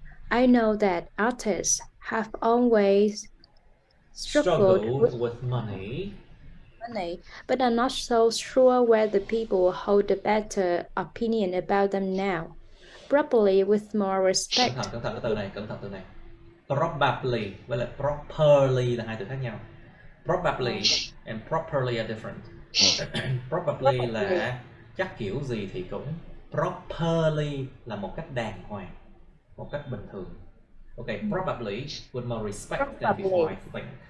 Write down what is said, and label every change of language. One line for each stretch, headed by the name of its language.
English: I know that artists have always struggled with money, but I'm not so sure whether people hold a better opinion about them now. Probably with more respect.
Vietnamese: Cẩn thận cái từ này. Probably với lại properly là hai từ khác nhau.
English: Probably and properly are different.
Vietnamese: Probably là chắc kiểu gì thì cũng. Properly là một cách đàng hoàng, một cách bình thường.
English: Okay, probably with more respect than before I think.